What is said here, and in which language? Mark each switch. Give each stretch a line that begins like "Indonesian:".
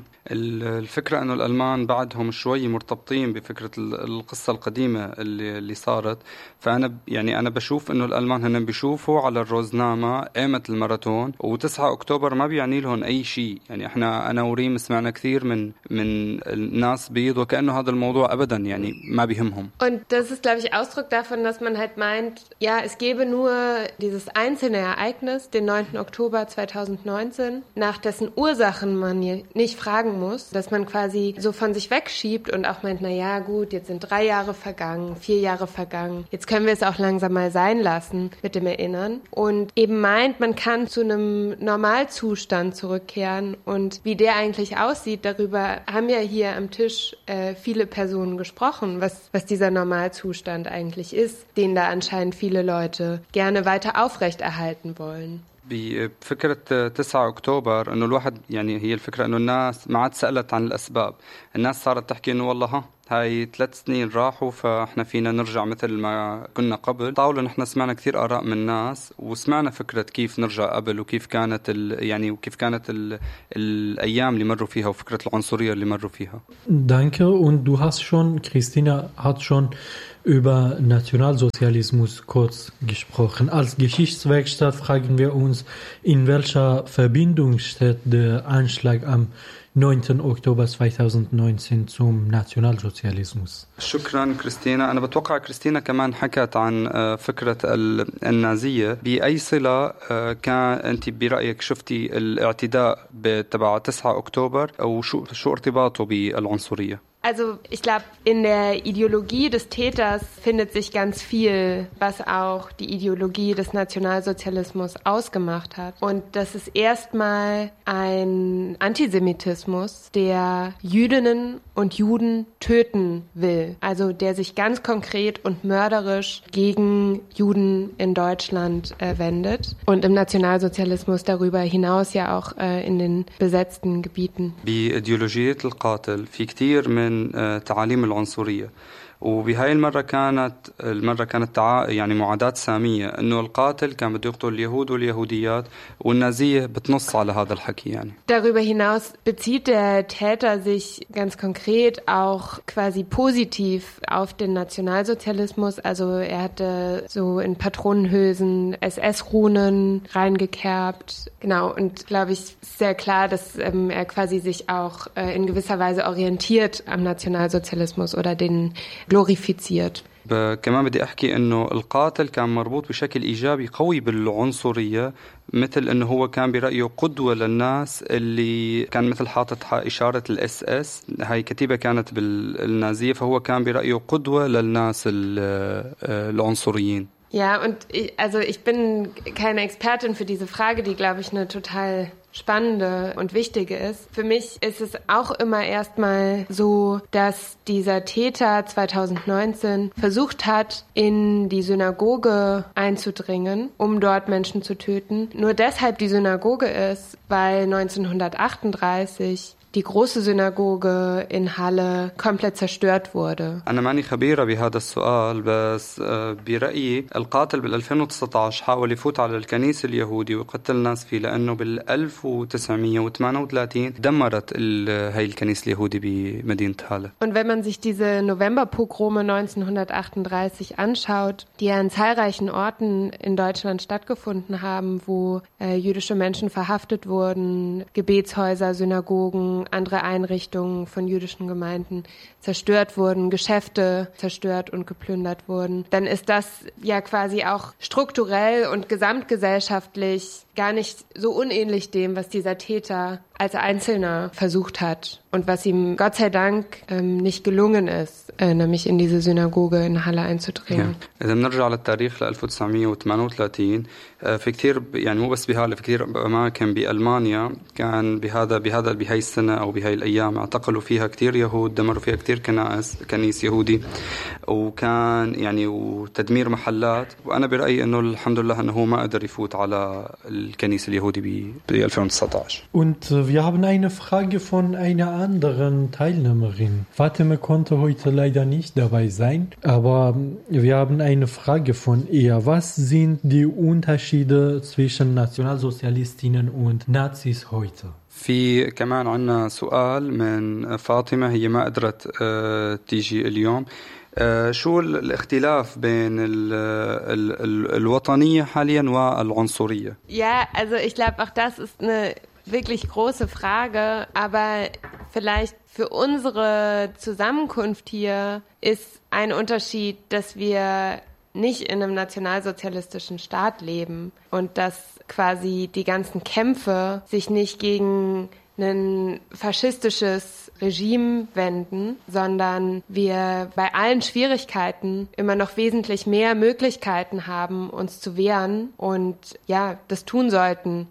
Arabic: الفكرة إنه الألمان بعدهم شوي مرتبطين بفكرة القصة القديمة اللي صارت فأنا يعني أنا بشوف إنه الألمان هنن بيشوفوا على الروزنامة قيمة الماراثون وتسعة أكتوبر ما بيعني لهم أي شيء يعني إحنا أنا وريم سمعنا كثير من الناس بيض وكأنه هذا الموضوع أبدا يعني ما بيهمهم.
German: Und das ist glaube ich Ausdruck davon, dass man halt meint, ja es gäbe nur dieses einzelne Ereignis, den 9. Oktober 2019, nach dessen Ursachen man nicht fragen muss, dass man quasi so von sich wegschiebt und auch meint, naja gut, jetzt sind 3 Jahre vergangen, 4 Jahre vergangen, jetzt können wir es auch langsam mal sein lassen mit dem Erinnern und eben meint, man kann zu einem Normalzustand zurückkehren und wie der eigentlich aussieht, darüber haben ja hier am Tisch viele Personen gesprochen, was dieser Normalzustand eigentlich ist, den da anscheinend viele Leute gerne weiter aufrechterhalten wollen.
Arabic: بفكرة 9 أكتوبر أنه الواحد يعني هي الفكرة أنه الناس ما عاد سألت عن الأسباب الناس صارت تحكي أنه والله هاي 3 سنين راحوا فإحنا فينا نرجع مثل ما كنا قبل طاولة نحن سمعنا كثير آراء من الناس وسمعنا فكرة كيف نرجع قبل وكيف كانت يعني وكيف كانت الأيام اللي مروا فيها وفكرة العنصرية اللي مروا فيها
German: Danke und du hast schon Christina hat schon über Nationalsozialismus kurz gesprochen. Als Geschichtswerkstatt fragen wir uns, in welcher Verbindung steht der Anschlag am 9. Oktober 2019 zum Nationalsozialismus.
Arabic: شكراً كريستينا. أنا بتوقع كريستينا كمان حكت عن فكرة النازية. بأي صلة كان أنت برأيك شفتي الاعتداء تبع 9 أكتوبر أو شو ارتباطه بالعنصرية؟
German: Also ich glaube, in der Ideologie des Täters findet sich ganz viel, was auch die Ideologie des Nationalsozialismus ausgemacht hat. Und das ist erstmal ein Antisemitismus, der Jüdinnen und Juden töten will. Also der sich ganz konkret und mörderisch gegen Juden in Deutschland wendet. Und im Nationalsozialismus darüber hinaus ja auch in den besetzten Gebieten. Die Ideologie des Qatil, viel
Arabic: من تعاليم العنصرية وبهاي المرة كانت يعني معاداة سامية انه القاتل كان بده يقتل اليهود واليهوديات والنازية بتنص على هذا الحكي يعني
German: Darüber hinaus bezieht der Täter sich ganz konkret auch quasi positiv auf den Nationalsozialismus, also er hatte so in Patronenhülsen SS-Runen reingekerbt, genau, und glaube ich sehr klar, dass er quasi sich auch in gewisser Weise orientiert am Nationalsozialismus oder den glorifiziert.
Arabic: كمان بدي احكي انه القاتل كان مربوط بشكل ايجابي قوي بالعنصرية مثل انه هو كان برأيه قدوة للناس اللي كان مثل حاطط اشارة الاس اس هاي كتيبة كانت بالنازية فهو كان برأيه قدوة للناس العنصريين.
German: Ja, und also ich bin keine Expertin für diese Frage, die glaube ich eine total spannende und wichtige ist. Für mich ist es auch immer erstmal so, dass dieser Täter 2019 versucht hat, in die Synagoge einzudringen, um dort Menschen zu töten. Nur deshalb die Synagoge ist, weil 1938 die große Synagoge in Halle komplett zerstört wurde.
Arabic: أنا ماني خبيرة بهذا السؤال بس برأيي القاتل بال 2019 حاول يفوت على الكنيسة اليهودي وقتل ناس فيه لأنه بال 1938 دمرت هاي الكنيسة اليهودي بمدينة Halle.
German: Und wenn man sich diese Novemberpogrome 1938 anschaut, die ja an zahlreichen Orten in Deutschland stattgefunden haben, wo jüdische Menschen verhaftet wurden, Gebetshäuser, Synagogen, andere Einrichtungen von jüdischen Gemeinden zerstört wurden, Geschäfte zerstört und geplündert wurden, dann ist das ja quasi auch strukturell und gesamtgesellschaftlich gar nicht so unähnlich dem, was dieser Täter als Einzelner versucht hat und was ihm Gott sei Dank nicht gelungen ist, nämlich in diese Synagoge in Halle einzudringen. Ja. Wenn wir auf den Tarif
Arabic: 1938, في كثير يعني مو بس بهالة في كثير أماكن بألمانيا كان بهاي السنة أو بهاي الأيام اعتقلوا فيها كثير يهود دمروا فيها كثير كنيس يهودي وكان يعني وتدمير محلات وأنا برأيي أنه الحمد لله أنه ما قدر يفوت على الكنيس اليهودي ب 2019
German: Und wir haben eine Frage von einer anderen Teilnehmerin. Fatima konnte heute leider nicht dabei sein, aber wir haben eine Frage von ihr. Was sind die Unterschiede zwischen Nationalsozialistinnen und Nazis heute?
Arabic: في كمان عنا سؤال من فاطمة هي ما قدرت تيجي اليوم شو الاختلاف بين الوطنية حاليا والعنصرية؟
German: Ja, also ich glaube auch das ist eine wirklich große Frage, aber vielleicht für unsere Zusammenkunft hier ist ein Unterschied, dass wir nicht in einem nationalsozialistischen Staat leben und dass quasi die ganzen Kämpfe sich nicht gegen ein faschistisches Regime wenden, sondern wir bei allen Schwierigkeiten immer noch wesentlich mehr Möglichkeiten haben, uns zu wehren und ja, das tun sollten.